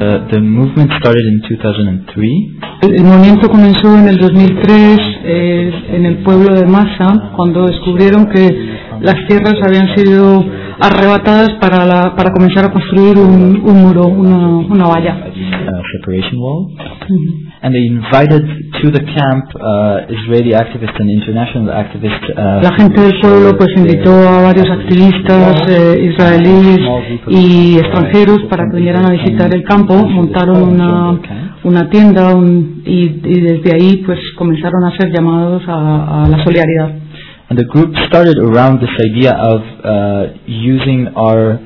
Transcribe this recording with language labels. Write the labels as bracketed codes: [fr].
[en] The movement started in 2003. [es] El movimiento comenzó en el 2003 en el pueblo de Massa cuando descubrieron que las tierras habían sido arrebatadas para comenzar a construir un muro, una valla. [en] Separation wall. Mm-hmm. And they invited to the camp Israeli activists and international activists. [es] La gente del pueblo pues invitó a varios activistas israelíes y extranjeros para que vinieran a visitar el campo. Montaron una tienda y desde ahí pues comenzaron a ser llamados a la solidaridad. [en] And the group started around this idea of using our.